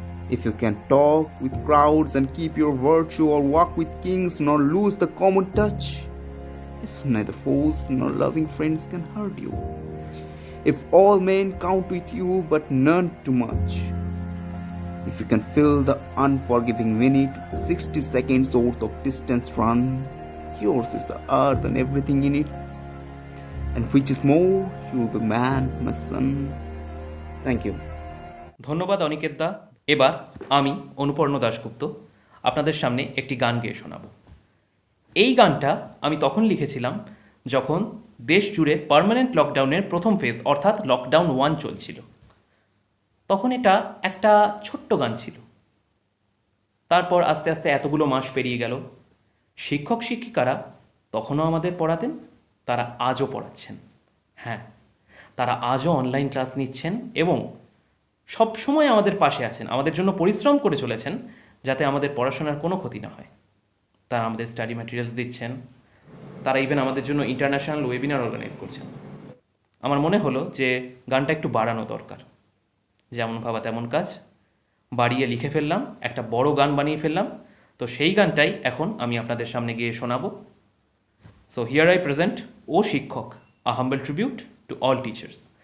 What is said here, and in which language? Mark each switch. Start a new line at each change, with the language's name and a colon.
English: If you can talk with crowds and keep your virtue, or walk with kings nor lose the common touch, if neither foes nor loving friends can hurt you, if all men count with you but none too much, if you can fill the unforgiving minute with 60 seconds worth of distance run, yours is the earth and everything in it, and which is more, you will be man, my son. Thank you.
Bangla: ধন্যবাদ অনিকেত দা। এবার আমি অনুপর্ণ দাশগুপ্ত আপনাদের সামনে একটি গান গেয়ে শোনাব। এই গানটা আমি তখন লিখেছিলাম যখন দেশ জুড়ে পার্মানেন্ট লকডাউনের প্রথম ফেজ অর্থাৎ লকডাউন 1 চলছিল। তখন এটা একটা ছোট্ট গান ছিল। তারপর আস্তে আস্তে এতগুলো মাস পেরিয়ে গেল। শিক্ষক শিক্ষিকারা তখনও আমাদের পড়াতেন, তারা আজও পড়াচ্ছেন। হ্যাঁ, তারা আজও অনলাইন ক্লাস নিচ্ছেন এবং সব সময় আমাদের পাশে আছেন, আমাদের জন্য পরিশ্রম করে চলেছেন যাতে আমাদের পড়াশোনার কোনো ক্ষতি না হয়। তারা আমাদের স্টাডি ম্যাটেরিয়ালস দিচ্ছেন, তারা ইভেন আমাদের জন্য ইন্টারন্যাশনাল ওয়েবিনার অর্গানাইজ করছেন। আমার মনে হলো যে গানটা একটু বাড়ানো দরকার। যেমন ভাবা তেমন কাজ, বাড়িয়ে লিখে ফেললাম, একটা বড় গান বানিয়ে ফেললাম। তো সেই গানটাই এখন আমি আপনাদের সামনে গিয়ে শোনাবো।
English: so here I present
Bangla: ও শিক্ষক,
English: a humble tribute to all teachers.